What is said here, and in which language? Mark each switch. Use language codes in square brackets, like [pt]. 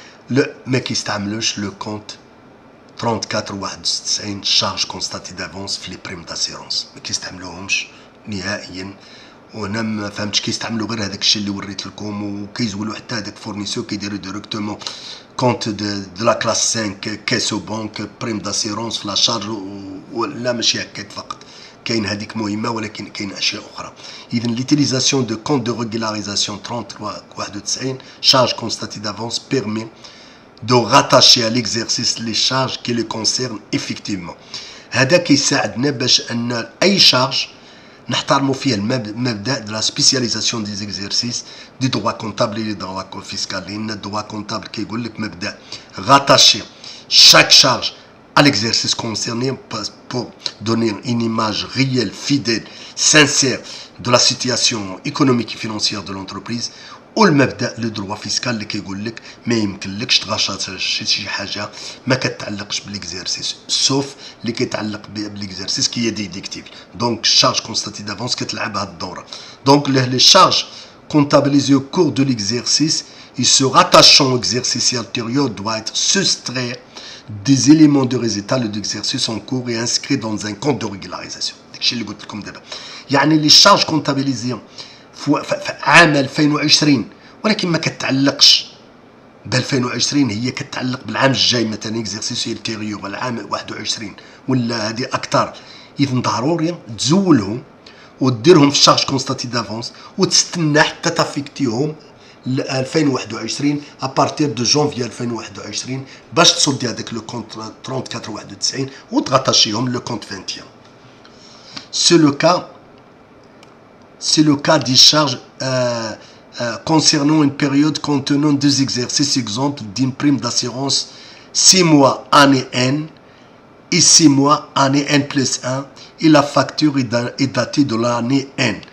[ar] لا ما كيستعملوش لو كونت 3491 شارج كونستاتي دافونس في لي بريم داسيرونس، ما كيستعملوهمش نهائيا. وانا ما فهمتش كيستعملوا غير هذاك الشيء اللي وريت لكم، وكيزولوا حتى هذاك فورنيسور كيديروا ديريكتومون كونت دو لا كلاس 5 كيسو بنك بريم داسيرونس في لا شارج، ولا ماشي هكاك فقط. كاين هذيك مهمه ولكن كاين اشياء اخرى. [fr] اذا ليتيليزاسيون دو كونت دو ريغولاريزاسيون 3391 charge constatée d'avance permet de rattacher à l'exercice les charges qui le concernent effectivement. [ar] هذا كيساعدنا باش ان اي شارج نحترموا فيها المبدا [fr] de la spécialisation des exercices du droit comptable et du droit fiscal. [ar] لان الدوا كونتابل كيقول لك مبدا [fr] rattacher chaque charge à l'exercice concerné pour donner une image réelle, fidèle, sincère de la situation économique et financière de l'entreprise. [ar] والمبدا لو دروا فيسكال اللي كيقول لك ما يمكنلكش تغاشى شي حاجه ما كتعلقش بالاكزرسيس، سوف اللي كيتعلق بالاكزرسيس كي ديديكتيبل. دونك الشارج كونستاتي دافونس كتلعب هاد الدوره. [fr] دونك لي شارج comptabilisés au cours de l'exercice et se rattachant au exercice ultérieur doit être soustraire des éléments de résultat de l'exercice en cours et inscrit dans un compte de régularisation. [ar] داكشي اللي قلت لكم دابا. يعني لي شارج كونتابيليزي في عام 2020 ولكن ما كتعلقش ب 2020، هي كتعلق بالعام الجاي مثلا اكزرسيس التيريور العام 21 ولا هذه اكثر. اذا ضروري تزولهم وديرهم في الشارج كونستاتي دافونس وتستنى حتى تافيكتيهم ل 2021 ابارتير دو جونفي 2021 باش تصدي هذاك لو كونت 3491 وتغطاشيهم لو كونت 21. [fr] C'est le cas des charges concernant une période contenant deux exercices. Exemple d'une prime d'assurance 6 mois année N et 6 mois année N plus 1 et la facture est datée de l'année N.